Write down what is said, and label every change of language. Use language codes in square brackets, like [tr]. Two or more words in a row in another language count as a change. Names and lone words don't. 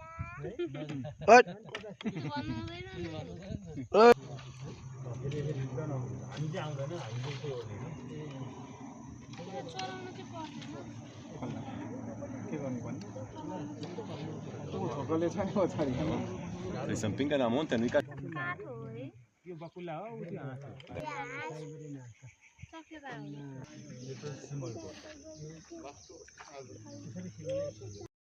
[ne] हट हामी चाहिँ आउँदैन हामी चाहिँ त्यो चलाउनु चाहिँ पर्दैन के गर्नु पर्ने छोकरले छ नि पछाडि [ro] Trebuie să împingă la munte, nu-i ca... [ne] काठ हो है यो बकुल्ला हो उ त्यो हाँस सकेर यो त सिमलको